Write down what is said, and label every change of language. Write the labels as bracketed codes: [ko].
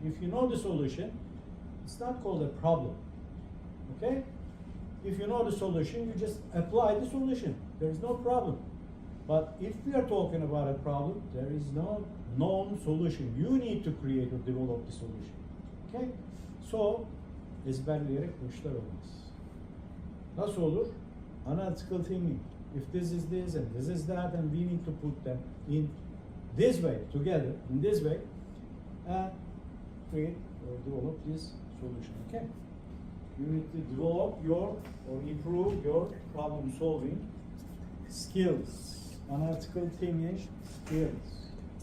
[en] If you know the solution, it's not called a problem. Okay? If you know the solution, you just apply the solution. There is no problem. But if we are talking about a problem, there is no known solution. You need to create or develop the solution. Okay? [tr] So, ezberleyerek bu işler olmaz. Nasıl olur? [en] Analytical thinking. If this is this and this is that, and we need to put them in this way, together, in this way, and create or develop this solution. Okay? You need to develop your or improve your problem solving skills, analytical thinking skills.